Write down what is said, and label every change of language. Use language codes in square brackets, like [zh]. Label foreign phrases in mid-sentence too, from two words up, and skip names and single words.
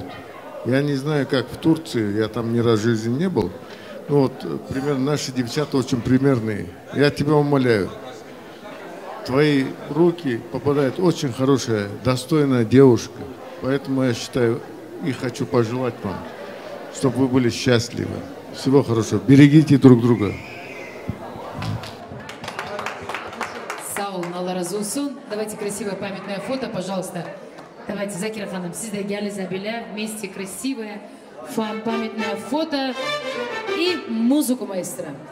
[ru] Я не знаю, как в Турции, я там ни разу в жизни не был, но вот примерно наши девчата очень примерные. Я тебя умоляю, твои руки попадает очень хорошая, достойная девушка. Поэтому я считаю и хочу пожелать вам, чтобы вы были счастливы. Всего хорошего. Берегите друг друга. [tr] Allah razı olsun. [ru] Давайте красивое памятное фото, пожалуйста. Давайте, Закира Ханым, [tr] siz de gel [ru] Изабеля, вместе красивое памятное фото и музыку маэстро.